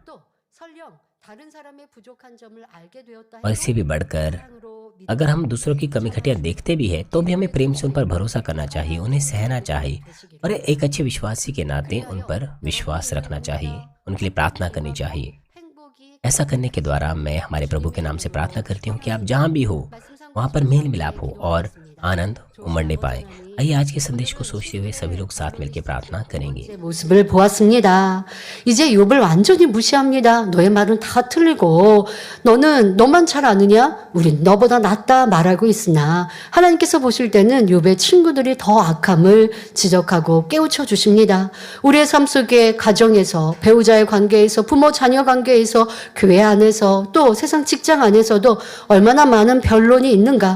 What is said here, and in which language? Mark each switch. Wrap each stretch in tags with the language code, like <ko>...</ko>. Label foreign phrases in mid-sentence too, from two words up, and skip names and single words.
<hi>और इससे भी बढ़कर अगर हम दूसरों की कमी घटिया देखते भी हैं तो भी हमें प्रेम से उन पर भरोसा करना चाहिए, उन्हें सहना चाहिए और एक अच्छे विश्वासी के नाते उन पर विश्वास रखना चाहिए। उनके लिए प्रार्थना करनी चाहिए।</hi> <ko>행복이</ko> <hi>ऐसा करने के द्वारा मैं हमारे प्रभु के नाम से प्रार्थना करती हूँ कि आप जहाँ भी हो वहाँ पर मेल मिलाप हो और आनंद उमड़ने पाए। आइए आज के संदेश को सोचते हुए सभी लोग साथ मिलकर प्रार्थना करेंगे।</hi> <ko>제 모습을 보았습니다. 이제 욥을 완전히 무시합니다. 너의 말은 다 틀리고 너는 너만 잘 아느냐? 우린 너보다 낫다 말하고 있으나 하나님께서 보실 때는 욥의 친구들이 더 악함을 지적하고 깨우쳐 주십니다. 우리의 삶 속에 가정에서 배우자의 관계에서 부모 자녀 관계에서 교회 안에서 또 세상 직장 안에서도 얼마나 많은 변론이 있는가.</ko>